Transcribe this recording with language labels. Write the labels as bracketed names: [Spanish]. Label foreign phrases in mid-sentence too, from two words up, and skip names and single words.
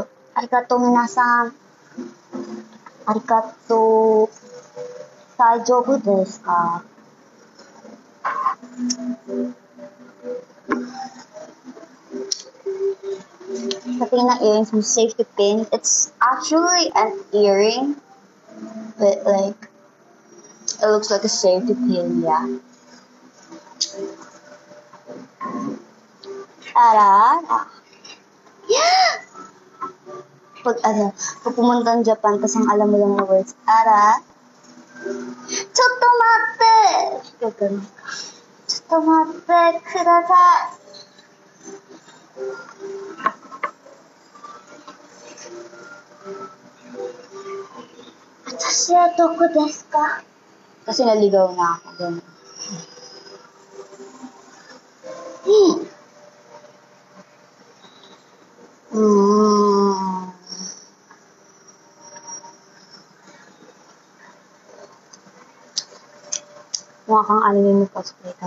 [Japanese] ありがとう 皆さん. ありがとう。大丈夫ですか? [Filipino] Sa tingin ng earrings mo, [English] safety pin. It's actually an earring. But like, it looks like a safety pin, yeah. [Japanese] Arara. [English] Yeah! [Filipino] Pag pumunta ng Japan, tas ang alam mo lang na words, ara. [Japanese] ちょっと待って! Gagano. ちょっと待って、ください。私はどこですか? [Filipino] Kasi naligaw na ako. Ganun. Mukha kang anime mo cosplay ka.